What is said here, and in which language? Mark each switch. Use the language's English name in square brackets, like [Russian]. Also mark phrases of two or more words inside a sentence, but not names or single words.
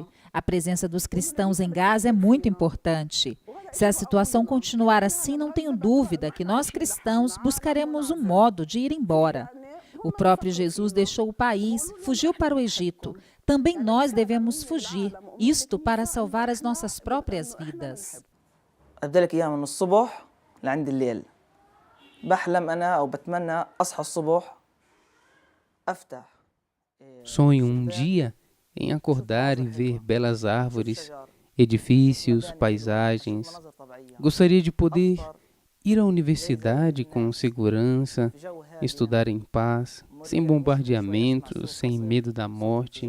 [Portuguese] A presença dos cristãos em Gaza é muito importante. Se a situação continuar assim, não tenho dúvida que nós cristãos buscaremos um modo de ir embora. O próprio Jesus deixou o país, fugiu para o Egito. Também nós devemos fugir, isto para salvar as nossas próprias vidas. [Arabic] أبدأ أيام من الصبح لعند الليل بحلم أنا أو بتمنى أصحى الصبح أفتح. [Portuguese] Sonho um dia em acordar e ver belas árvores, edifícios, paisagens. Gostaria de poder ir à universidade com segurança, estudar em paz, sem bombardeamentos, sem medo da morte.